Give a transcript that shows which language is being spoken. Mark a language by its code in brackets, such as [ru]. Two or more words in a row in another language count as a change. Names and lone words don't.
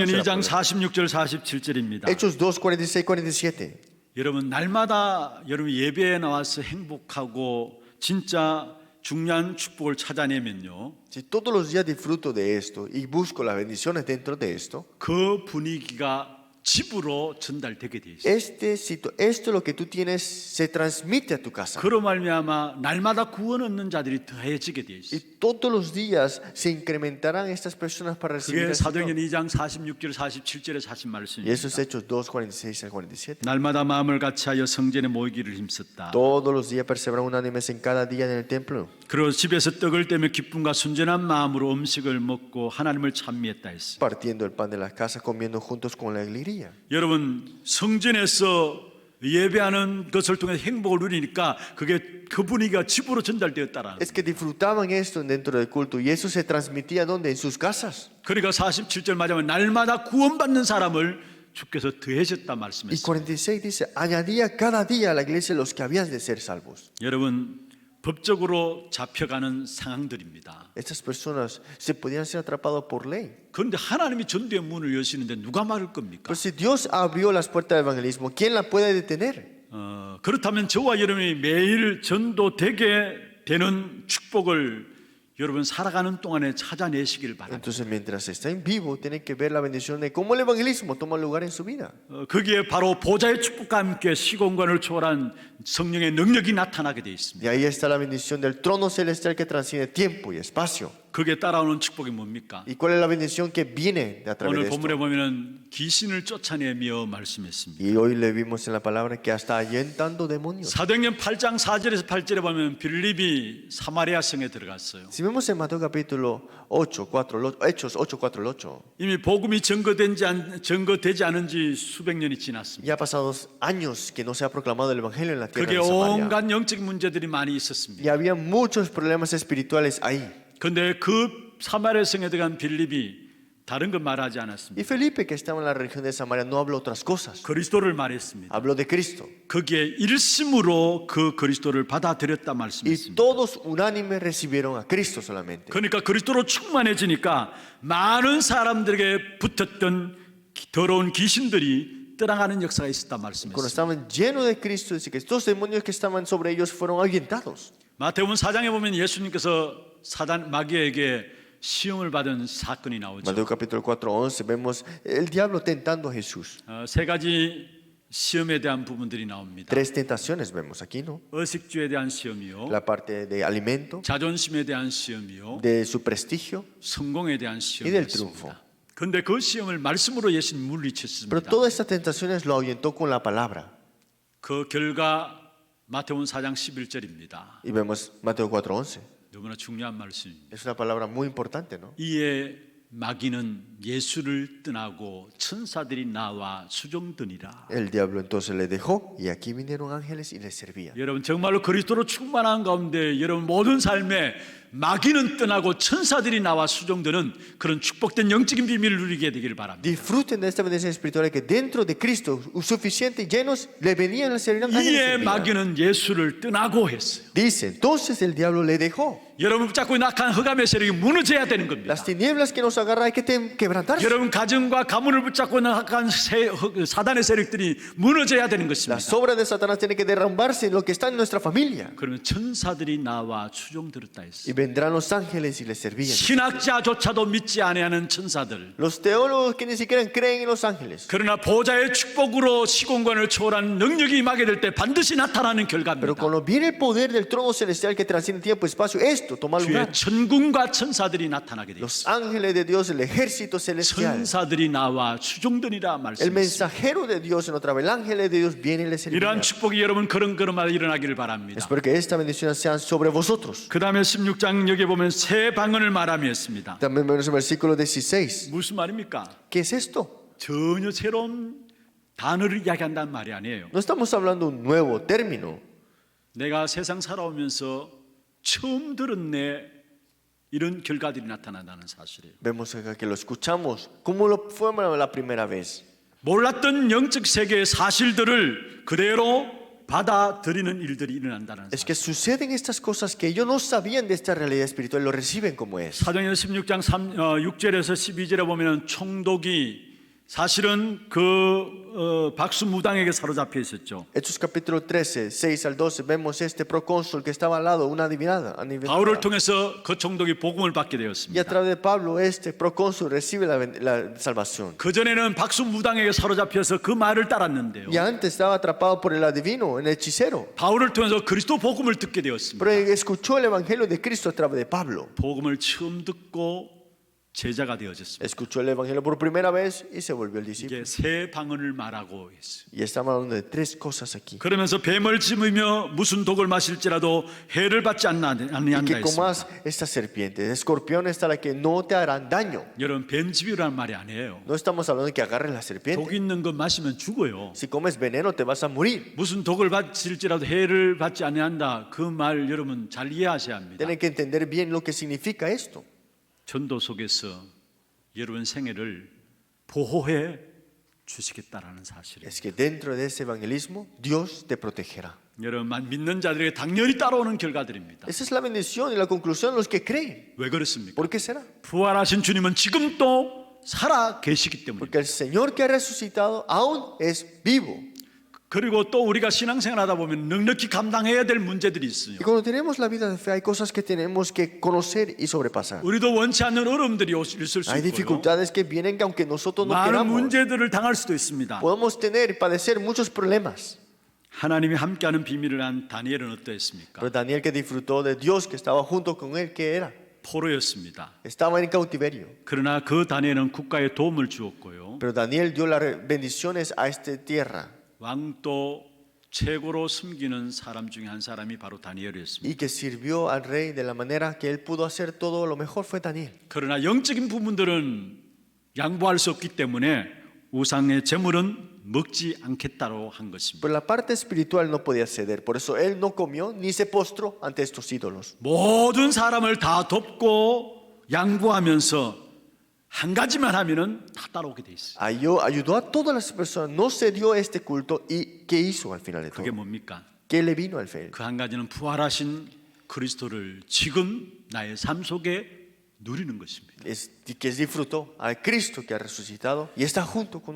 [es] será [ko] 2장 [es] problema. [ko] 46절 47절입니다. [es] Hechos 2, 46, 47. [ko] 여러분 날마다 여러분 예배에 나와서 행복하고 진짜 중요한 축복을 찾아내면요. [es] Si todos los días disfruto de esto y busco las bendiciones dentro de esto, [ko] 그 분위기가 집으로 전달되게 돼 있어요. [es] esto es lo que tú tienes se transmite a tu casa. [ko] 그로 말미암아 날마다 구원 얻는 자들이 더해지게 돼 있어요. [es] Y todos los días se incrementarán estas personas para recibir [ko] 그게 [es] el [ko] 사도행전 [es] Señor. [ko] 2장 46절 47절에 하신 [es] Y eso es [ko] 말씀입니다. [es] Hechos 2, 46 al 47. [ko] 날마다 마음을 같이하여 성전에 모이기를 힘썼다. [es] Todos los días perseveraban unánimes en cada día en el templo. [ko] 그리고 집에서 떡을 떼며 기쁨과 순전한 마음으로 음식을 먹고 하나님을 찬미했다 했어요. [es] Partiendo el pan de las casas, comiendo juntos con la alegría. [ko] 여러분 성전에서 예배하는 것을 통해 행복을 누리니까 그게 그 분위기가 집으로 전달되었다라는. [es] Es que disfrutaban esto dentro del culto y eso se transmitía donde en sus casas. [ko] 그러니까 47절 맞으면 날마다 구원받는 사람을 주께서 더해졌다 [es] Y [ko] 말씀했습니다. [es] 46 dice, añadía cada día a la iglesia los que habían de ser salvos. [ko] 여러분, 법적으로 잡혀가는 상황들입니다. [es] Estas personas se podían ser atrapados por ley. [ko] 그런데 하나님이 전도의 문을 여시는데 누가 막을 겁니까? [es] Pero si Dios abrió las puertas del evangelismo, ¿quién la puede detener? [ko] 그렇다면 저와 여러분이 매일 전도되게 되는 축복을 여러분 살아가는 동안에 찾아내시길 바랍니다. [es] Entonces, mientras estén vivos, tienen que ver la bendición de cómo el evangelismo toma lugar en su vida. [ko] 거기에 바로 보좌의 축복과 함께 시공간을 초월한 성령의 능력이 나타나게 되어 있습니다. [es] Y ahí está la bendición del trono celestial que transciende tiempo y espacio. [ko] 거기에 따라오는 축복이 뭡니까? [es] ¿Y cuál es la bendición que viene a través [ko] 오늘 [es] de [ko] 본문에 [es] esto? [ko] 보면은 귀신을 쫓아내며 말씀했습니다. [es] Y hoy le vimos en la palabra que hasta ahuyentando demonios. [ko] 사도행전 8장 4절에서 8절에 보면 빌립이 사마리아 성에 들어갔어요. [es] Si vemos en Mateo capítulo 8, 4, Hechos 8, 4 al 8, [ko] 이미 복음이 증거되지 않은 지 수백 년이 지났습니다. [es] ya pasados años que no se ha proclamado el evangelio en la tierra [ko] 거기에 [es] de Samaria. [ko] 온갖 영적 문제들이 많이 [es] Y [ko] 있었습니다. [es] había muchos problemas espirituales ahí. [ko] 그런데 그 사마리아 성에 들어간 빌립이 다른 건 말하지 않았습니다. [es] Y Felipe, que estaba en la región de Samaria, no habló otras cosas. [ko] 그리스도를 말했습니다. [es] Habló de Cristo. [ko] 거기에 일심으로 그 그리스도를 받아들였다 [es] Y [ko] 말씀했습니다. [es] todos unánimes recibieron a Cristo solamente. [ko] 그러니까 그리스도로 충만해지니까 많은 사람들에게 붙었던 더러운 귀신들이 떠나가는 역사가 있었다 [es] Cuando [ko] 말씀했습니다. [es] estaban llenos de Cristo, dice que estos demonios que estaban sobre ellos fueron ahuyentados. [ko] 마태복음 4장에 보면 예수님께서 사단 마귀에게 시험을 받은 사건이 나오죠. [es] Mateo capítulo 4, 11, vemos el diablo tentando a Jesús. [ko] 세 가지 시험에 대한 부분들이 나옵니다. [es] Tres tentaciones vemos aquí, ¿no? [ko] 의식주에 대한 시험이요, [es] La parte de alimento, [ko] 자존심에 대한 시험이요, [es] de su prestigio [ko] 성공에 대한 [es] y del triunfo. [ko] 시험이었습니다. 그런데 그 시험을 말씀으로 예수님 [es] Pero [ko] 물리쳤습니다. [es] todas estas tentaciones lo ahuyentó con la palabra. [ko] 그 결과 마태복음 4장 11절입니다. [es] Y vemos Mateo 4, 11. [ko] 너무나 중요한 말씀입니다. [es] Es una palabra muy importante, ¿no? [ko] 이에 마귀는 예수를 떠나고 천사들이 나와 수종드니라. [es] El diablo entonces le dejó y aquí vinieron ángeles y le servían. [ko] 여러분 정말로 그리스도로 충만한 가운데 여러분 모든 삶에 마귀는 떠나고 천사들이 나와 수종드는 그런 축복된 영적인 비밀을 누리게 되기를 바랍니다. [es] Disfruten de esta bendición espiritual que dentro de Cristo, suficiente y llenos, le venían a servir ángeles y [ko] 이에 [es] servían. [ko] 마귀는 예수를 떠나고 했어요. [es] Dice, entonces el diablo le dejó. [ko] 여러분 붙잡고 낙한 흑암의 세력이 무너져야 되는 겁니다. [es] Las tinieblas que nos agarran hay que quebrantarse. [ko] 여러분 가정과 가문을 붙잡고 낙한 사단의 세력들이 무너져야 되는 것입니다. [es] Las obras de Satanás tienen que derrumbarse en lo que está en nuestra familia. [ko] 그러면 천사들이 나와 수종들었다 [es] Y [ko] 했어요. [es] vendrán los ángeles y les servían. [ko] 신학자조차도 믿지 아니하는 천사들. [es] Los teólogos que ni siquiera creen en los ángeles. [ko] 그러나 보좌의 축복으로 시공간을 초월한 능력이 임하게 될 때 반드시 나타나는 [es] Pero [ko] 결과입니다. [es] cuando viene el poder del trono celestial que trasciende tiempo y espacio, esto toma lugar. [ko] 주의 천군과 천사들이 나타나게 되어 [es] Los [ko] 있습니다. [es] ángeles de Dios, el ejército celestial, [ko] 천사들이 나와 수종들이라 [es] el [ko] 말씀했습니다. [es] mensajero de Dios en otra vez, el ángel de Dios viene y les servirá. [ko] 이러한 축복이 여러분 그런마다 일어나기를 바랍니다. [es] Espero que esta bendición sea sobre vosotros. [ko] 그 다음에 16장 여기 보면 새 방언을 말하며 했습니다. [es] También vemos el versículo 16. [ko] 무슨 말입니까? [es] ¿Qué es esto? [ko] 전혀 새로운 단어를 이야기한다는 말이 아니에요. [es] No estamos hablando de un nuevo término. [ko] 내가 세상 살아오면서 처음 들었네 이런 결과들이 나타난다는 사실이에요. [es] Vemos acá que lo escuchamos. ¿Cómo lo fue la primera vez? [ko] 몰랐던 영적 세계의 사실들을 그대로 받아들이는 일들이 일어난다는 [es] Es [ko] 사실. [es] que suceden estas cosas que ellos no sabían de esta realidad espiritual, lo reciben como es. [ko] 사도행전 16장 6절에서 12절에 보면 총독이 사실은 박수무당에게 사로잡혀 있었죠. [es] Hechos capítulo 13, 6 al 12, vemos este procónsul que estaba al lado, una adivinada. [ko] 바울을 통해서 그 총독이 복음을 받게 [es] Y a [ko] 되었습니다. [es] través de Pablo, este procónsul recibe la salvación. [ko] 그 전에는 박수무당에게 사로잡혀서 그 말을 따랐는데요. [es] Y antes estaba atrapado por el adivino, el hechicero. [ko] 바울을 통해서 그리스도 복음을 듣게 되었습니다. [es] Pero escuchó el evangelio de Cristo a través de Pablo. [ko] 복음을 처음 듣고 제자가 되어졌습니다. [es] Escuchó el evangelio por primera vez y se volvió el discípulo. [ko] 이게 새 방언을 말하고 있어요. [es] Y estamos hablando de tres cosas aquí. [ko] 그러면서 뱀을 짚으며 무슨 독을 마실지라도 해를 받지 [es] Y [ko] 아니한다 [es] que comas [ko] 했습니다. [es] esta serpiente, de escorpión está la que no te harán daño. [ko] 여러분 뱀집이라는 말이 아니에요. [es] No estamos hablando de que agarres la serpiente. [ko] 독 있는 거 마시면 죽어요. [es] Si comes veneno te vas a morir. [ko] 무슨 독을 마실지라도 해를 받지 아니한다. 그 말 여러분 잘 이해하셔야 합니다. [es] Tienen que entender bien lo que significa esto. [ko] 전도 속에서 여러분 생애를 보호해 주시겠다라는 사실이에요. [es] es que dentro de ese evangelismo Dios te protegerá. [ko] 여러분 믿는 자들에게 당연히 따라오는 결과들입니다. [es] Esa es la bendición y la conclusión de los que creen. [ko] 왜 그렇습니까? [es] ¿Por qué será? [ko] 부활하신 주님은 지금도 살아 계시기 때문에. [es] Porque el Señor que ha resucitado aún es vivo. [ko] 그리고 또 우리가 신앙생활 하다 보면 넉넉히 감당해야 될 문제들이 있어요. [es] Y cuando tenemos la vida de fe hay cosas que tenemos que conocer y sobrepasar. [ko] 우리도 원치 않는 어려움들이 있을 수 [es] Hay [ko] 있고요. [es] dificultades que vienen que aunque nosotros no [ko] 많은 [es] queramos, [ko] 문제들을 당할 수도 있습니다. [es] podemos tener y padecer muchos problemas. [ko] 하나님이 함께하는 비밀을 한 다니엘은 어떠했습니까? [es] Pero Daniel, que disfrutó de Dios que estaba junto con él, ¿qué era? [ko] 포로였습니다. [es] Estaba en cautiverio. [ko] 그러나 그 다니엘은 국가에 도움을 주었고요. [es] Pero Daniel dio las bendiciones a esta tierra [ko] 왕도 최고로 섬기는 사람 중에 한 사람이 바로 다니엘이었습니다. [es] y que sirvió al rey de la manera que él pudo hacer todo lo mejor fue Daniel. [ko] 그러나 영적인 부분들은 양보할 수 없기 때문에 우상의 제물은 먹지 않겠다고 한 것입니다. [es] Pero la parte espiritual no podía ceder, por eso él no comió ni se postró ante estos ídolos. [ko] 모든 사람을 다 돕고 양보하면서 한 가지만 하면은 다 따라오게 돼 있어요. [es] Ayudó a todas las personas, no cedió este culto y ¿qué hizo al final de todo? [ko] 그게 뭡니까? [es] ¿Qué le vino al fe? [ko] 그 한 가지는 부활하신 그리스도를 지금 나의 삶 속에 누리는 것입니다. [es] Que disfrutó al Cristo que ha resucitado y está junto con nosotros.